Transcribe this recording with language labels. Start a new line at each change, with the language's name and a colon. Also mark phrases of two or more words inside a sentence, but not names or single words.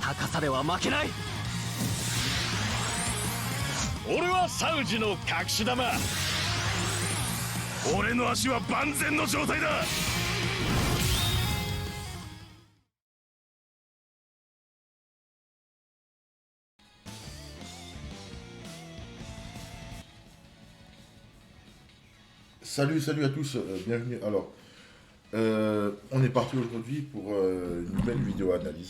Japanese: さでは負けない。俺はサウジの隠し玉。俺の足は万全の状態だ。
French: Salut, salut à tous, bienvenue. Alors, on est parti aujourd'hui pour une nouvelle vidéo analyse.